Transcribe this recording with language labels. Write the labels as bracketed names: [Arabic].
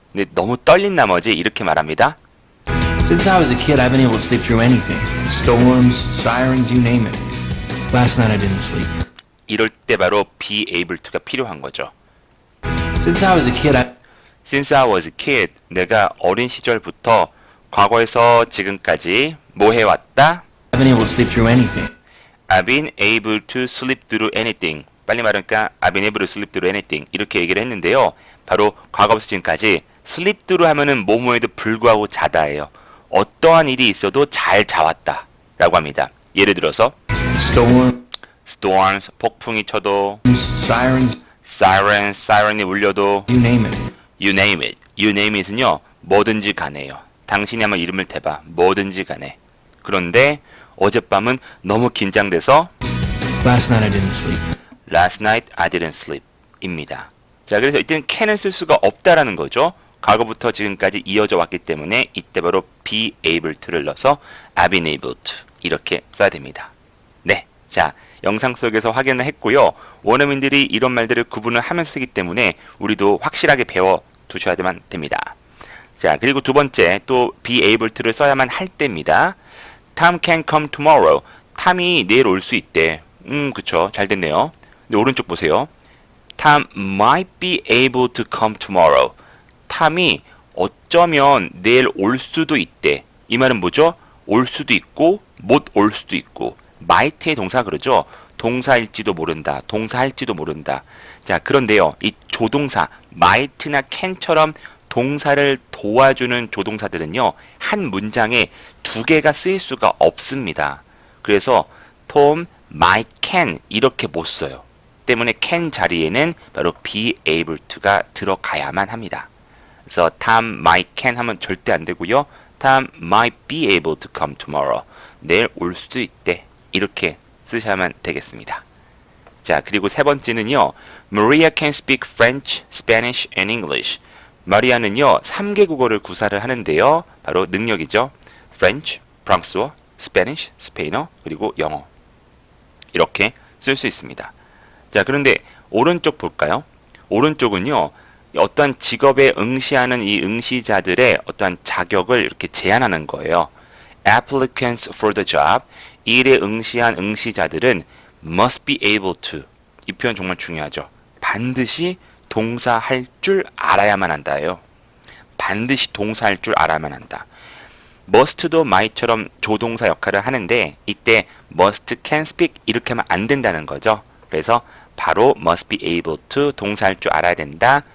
[Korean] 근데 너무 떨린 나머지 이렇게 말합니다. [English] Since I was a kid, I've been able to sleep through anything. Storms, sirens, you name it. Last night I didn't sleep. [Korean] 이럴 때 바로 be able to가 필요한 거죠. [English] Since I was a kid, Since I was a kid, [Korean] 내가 어린 시절부터 과거에서 지금까지 뭐 해왔다? [English] I've been able to sleep through anything. I've been able to sleep through anything. [Korean] 빨리 말하니까 [English] I've been able to sleep through anything. [Korean] 이렇게 얘기를 했는데요. 바로 과거부터 지금까지 sleep through 하면은 뭐뭐에도 불구하고 자다예요. 어떠한 일이 있어도 잘 자왔다 라고 합니다. 예를 들어서 storms, 폭풍이 쳐도 siren이 울려도 [English] you name it. you name it. [Korean] you name it은요. 뭐든지 간에요. 당신이 한번 이름을 대봐. 뭐든지 간에. 그런데 어젯밤은 너무 긴장돼서 [English] Last night I didn't sleep. Last night I didn't sleep 입니다. [Korean] 자, 그래서 이때는 can을 쓸 수가 없다라는 거죠. 과거부터 지금까지 이어져 왔기 때문에 이때 바로 be able to를 넣어서 I've been able to 이렇게 써야 됩니다. 네, 자 영상 속에서 확인을 했고요. 원어민들이 이런 말들을 구분을 하면서 쓰기 때문에 우리도 확실하게 배워두셔야만 됩니다. 자, 그리고 두 번째 또 be able to를 써야만 할 때입니다. [English] Tom can come tomorrow. [Korean] 탐이 내일 올 수 있대. 그쵸. 잘 됐네요. 근데 오른쪽 보세요. [English] Tom might be able to come tomorrow. [Korean] 탐이 어쩌면 내일 올 수도 있대. 이 말은 뭐죠? 올 수도 있고 못 올 수도 있고 might의 동사 그러죠? 동사일지도 모른다. 동사할지도 모른다. 자, 그런데요. 이 조동사 might나 can처럼 동사를 도와주는 조동사들은요. 한 문장에 두 개가 쓰일 수가 없습니다. 그래서 Tom might can 이렇게 못 써요. 때문에 can 자리에는 바로 be able to가 들어가야만 합니다. 그래서 Tom might can 하면 절대 안 되고요. [English] Tom might be able to come tomorrow. [Korean] 내일 올 수도 있대. 이렇게 쓰셔야만 되겠습니다. 자, 그리고 세 번째는요. [English] Maria can speak French, Spanish, and English. [Korean] 마리아는요. 3개 국어를 구사를 하는데요. 바로 능력이죠. French, 프랑스어, Spanish, 스페인어, 그리고 영어. 이렇게 쓸 수 있습니다. 자, 그런데 오른쪽 볼까요? 오른쪽은요. 어떠한 직업에 응시하는 이 응시자들의 어떠한 자격을 이렇게 제한하는 거예요. [English] Applicants for the job. [Korean] 일에 응시한 응시자들은 must be able to. 이 표현 정말 중요하죠. 반드시 동사할 줄 알아야만 한다예요. 반드시 동사할 줄 알아야만 한다. must도 might처럼 조동사 역할을 하는데 이때 must, can speak 이렇게 하면 안 된다는 거죠. 그래서 바로 must be able to 동사할 줄 알아야 된다.